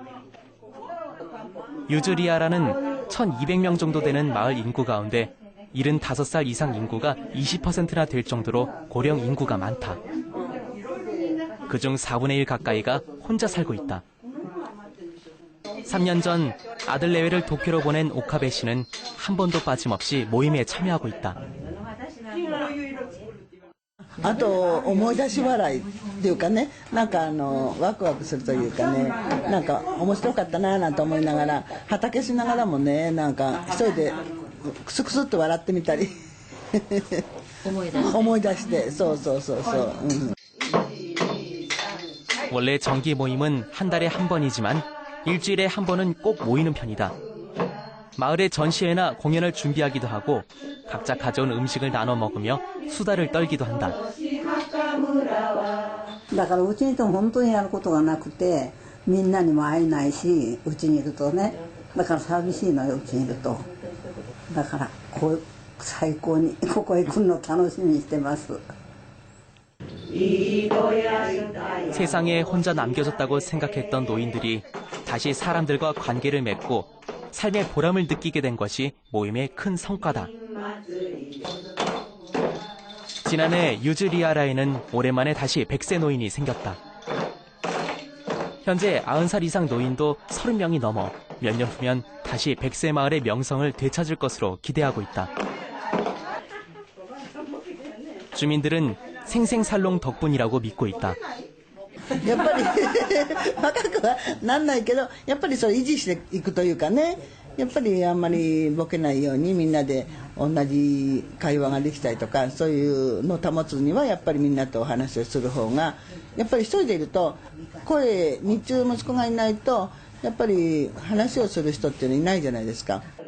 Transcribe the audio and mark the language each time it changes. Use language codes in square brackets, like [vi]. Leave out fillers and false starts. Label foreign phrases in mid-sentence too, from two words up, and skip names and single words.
[ko] 유즈리아라는 1200명 정도 되는 마을 인구 가운데 75살 이상 인구가 20%나 될 정도로 고령 인구가 많다. 그중 4분의 1 가까이가 혼자 살고 있다. 3년 전 아들 내외를 도쿄로 보낸 오카베 씨는 한 번도 빠짐없이 모임에 참여하고 있다. [ja] あと思い出し笑いっていうかね、なんかワクワクするというかね、なんか面白かったななんて思いながら、畑しながらもね、なんか一人でクスクスって笑ってみたり思い出して、そうそうそうそう。 [ko] 원래 정기 모임은 한 달에 한 번이지만 일주일에 한 번은 꼭 모이는 편이다. 마을의 전시회나 공연을 준비하기도 하고 각자 가져온 음식을 나눠 먹으며 수다를 떨기도 한다. [ja] だからうちにいても本当にやることがなくて、みんなにも会えないし、うちにいるとね、だから寂しいのよ、うちにいると。だから最高にここへ来るの楽しみにしてます。 [ko] 세상에 혼자 남겨졌다고 생각했던 노인들이 다시 사람들과 관계를 맺고 삶의 보람을 느끼게 된 것이 모임의 큰 성과다. 지난해 유즈리아라에는 오랜만에 다시 100세 노인이 생겼다. 현재 90살 이상 노인도 30명이 넘어 몇 년 후면 다시 100세 마을의 명성을 되찾을 것으로 기대하고 있다. 주민들은 생생살롱 덕분이라고 믿고 있다. [ja] やっぱり若くはなんないけど、やっぱりそれ維持していくというかね、やっぱりあんまりボケないようにみんなで同じ会話ができたりとか、そういうのを保つにはやっぱりみんなとお話をする方が、やっぱり一人でいると声、日中息子がいないとやっぱり話をする人っていうのいないじゃないですか。